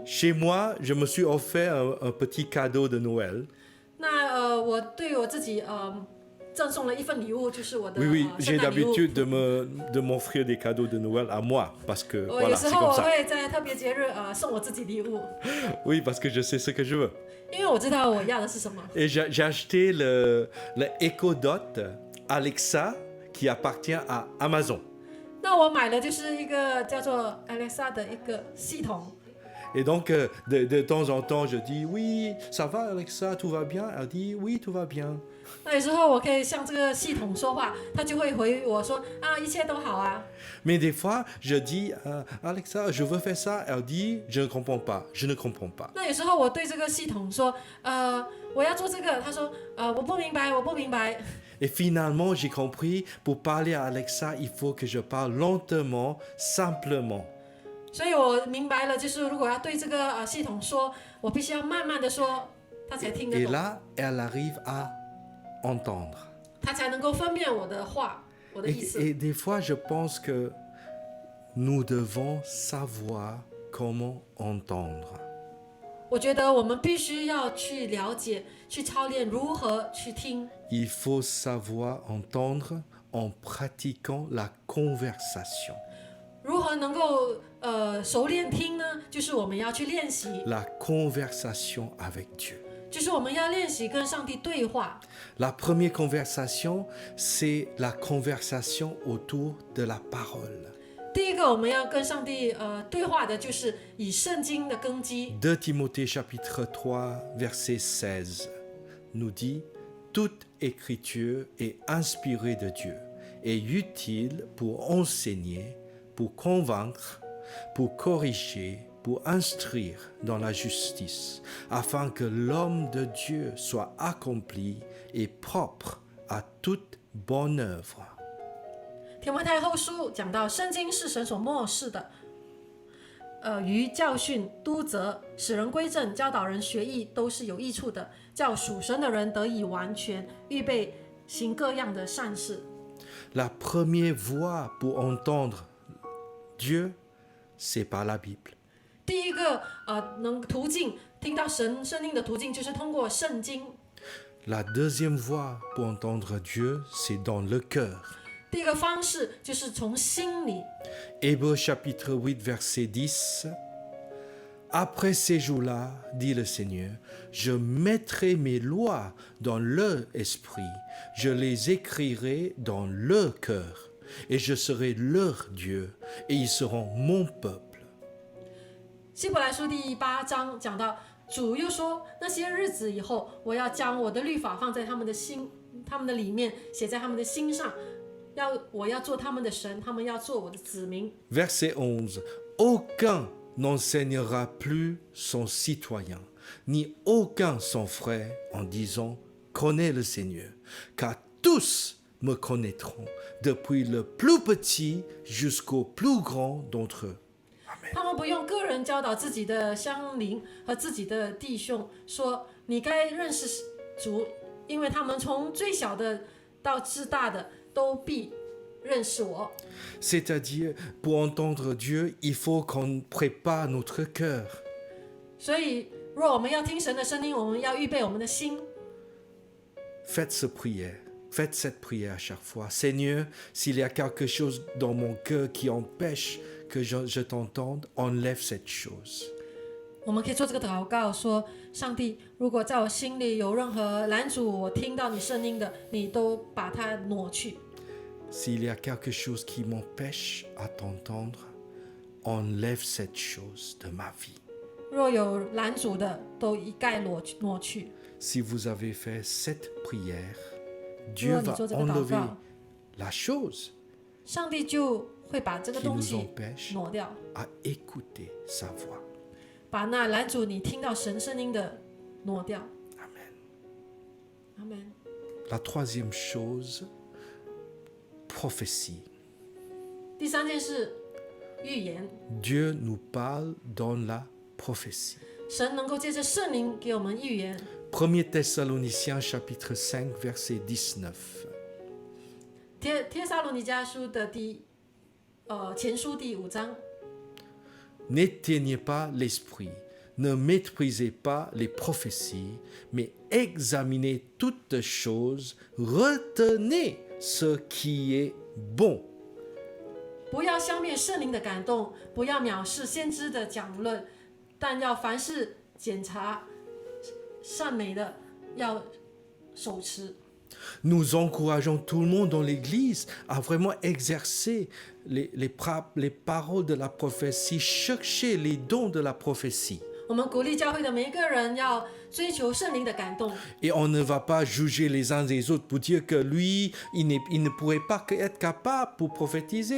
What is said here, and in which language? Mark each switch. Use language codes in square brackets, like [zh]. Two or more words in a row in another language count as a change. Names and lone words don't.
[fr] Chez moi, je me suis offert un petit cadeau de Noël. [zh] 那我对我自己赠送了一份礼物，就是我的 [fr] Oui, [zh] 圣 [fr] j'ai [zh] 诞礼物。 [fr] l'habitude de m'offrir des cadeaux de Noël à moi, parce que [zh] 我有 [fr] voilà, [zh] 时 [fr] c'est [zh] 候 [fr] comme [zh] 我 [fr] ça. [zh] 会在特别节日送我自己礼物， [fr] Oui, parce que je sais ce que je veux. [zh] 因为我知道我要的是什么。 [fr] Et j'ai acheté le Echo Dot Alexa qui appartient à Amazon. [zh] 那我买了就是一个叫做 Alexa 的一个系统。 [fr] Et donc, de temps en temps, je dis, oui, ça va Alexa, tout va bien. Elle dit, oui, tout va bien. [zh] 那有时候我可以向这个系统说话，它就会回我说一切都好啊。 [fr] Mais des fois, je dis, Alexa, je veux faire ça. Elle dit, je ne comprends pas, je ne comprends pas. [zh] 那有时候我对这个系统说，我要做这个，他说，我不明白，我不明白。 [fr] Et finalement, j'ai compris, pour parler à Alexa, il faut que je parle lentement, simplement. [zh] 所以我明白了，就是如果要对这个系统说，我必须要慢慢的说，他才听得 [fr] Et [zh] 懂， [fr] là, elle arrive à entendre. [zh] 他才能够分辨我的话，我的意思。 [fr] Et des fois, je pense que nous devons savoir comment entendre. [zh] 我觉得我们必须要去了解、去操练如何去听。 [fr] Il faut savoir entendre en pratiquant la conversation. [zh] 如何能够熟练听呢？就是我们要去练习， [fr] La conversation avec Dieu. [zh] 就是我们要练习跟上帝对话。 [fr] La première conversation, c'est la conversation autour de la parole. [zh] 第一个我们要跟上帝对话的，就是以圣经的根基。 [fr] 2 Timothée chapitre 3 verset 16 nous dit toute écriture est inspirée de Dieu et utile pour enseigner, pour convaincre, pour corriger, pour instruire dans la justice, afin que l'homme de Dieu soit accompli et propre à toute bonne œuvre. [zh] 提摩太后书讲到，圣经是神所默示的，于教训、督责、使人归正、教导人学艺，都是有益处的，叫属神的人得以完全，预备行各样的善事。 [fr] La première voie pour entendre Dieu, c'est par la Bible. [zh] 第一个途径听到神声音的途径，就是通过圣经。 [fr] La deuxième voie pour entendre Dieu, c'est dans le cœur. [zh] 第一个方式就是从心里。 [fr] Hébreux chapitre 8, verset 10. Après ces jours-là, dit le Seigneur, je mettrai mes lois dans leur esprit, je les écrirai dans leur cœur, et je serai leur Dieu, et ils seront mon peuple. [zh] 希伯来书第8章讲到，主又说，那些日子以后，我要将我的律法放在他们的心、他们的里面，写在他们的心上，我要做他们的神，他们要做我的子民。 [fr] Verset 11. Aucun n'enseignera plus son citoyen, ni aucun son frère en disant « Connais le Seigneur », car tous me connaîtront, depuis le plus petit jusqu'au plus grand d'entre eux. [zh] 他们不用个人教导自己的乡邻和自己的弟兄，说你该认识主，因为他们从最小的到至大的都必认识我。 [fr] C'est-à-dire, pour entendre Dieu, il faut qu'on prépare notre cœur. [zh] 所以，若我们要听神的声音，我们要预备我们的心。 [fr] Faites cette prière à chaque fois. Seigneur, s'il y a quelque chose dans mon cœur qui empêche que je t'entende, enlève cette chose. [zh] 我们可以做这个祷告，说：上帝，如果在我心里有任何拦阻我听到你声音的，你都把它挪去。 [fr] S'il y a quelque chose qui m'empêche à t'entendre, enlève cette chose de ma vie. [zh] 若有拦阻的，都一概挪去。 [fr] Si vous avez fait cette prière, Dieu [zh] 若你 [fr] va [zh] 做这个祷 [fr] enlever [zh] 告， [fr] la chose [zh] 上帝就会把这个 [fr] qui [zh] 东 [fr] nous [zh] 西 [fr] empêche [zh] 挪掉， [fr] à écouter sa voix. [zh] 把那拦阻你听到神声音的挪掉。 [fr] Amen. [zh] 阿门。 [fr] La troisième chose, prophétie. [zh] 第三件事，预言。 [fr] Dieu nous parle dans la prophétie. [zh] 神能够借着圣灵给我们预言。 [fr] 1 Thessaloniciens chapitre 5 verset 19. [zh] 帖撒罗尼迦书的前书第5章。 [fr] N'éteignez pas l'esprit, ne méprisez pas les prophéties, mais examinez toutes choses, retenez ce qui est bon. [zh] 不要消灭圣灵的感动，不要藐视先知的讲论，但要凡事检查善美的，要手持。 [fr] Nous encourageons tout le monde dans l'Église à vraiment exercer les paroles de la prophétie, chercher les dons de la prophétie. [zh] 我们鼓励教会的每一个人要追求圣灵的感动， [fr] Et on ne va pas juger les uns des autres pour dire que lui, il ne pourrait pas être capable pour prophétiser.